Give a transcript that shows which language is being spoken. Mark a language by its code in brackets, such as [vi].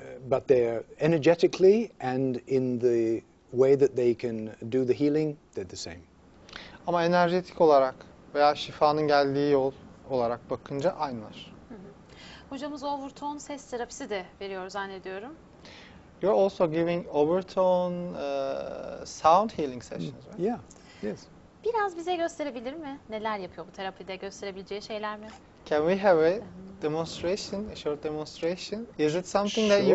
[en] But they're energetically and in the way that they can do the healing, they're the same. [tr] Ama enerjetik olarak veya şifanın geldiği yol olarak bakınca aynılar. Hocamız overtone ses terapisi de veriyor zannediyorum. [en] You're also giving overtone sound healing sessions, right? Yeah, yes. [tr] Biraz bize gösterebilir mi? Neler yapıyor bu terapide? Gösterebileceği şeyler mi? [en] Can we have a demonstration, a short demonstration? Is it something that you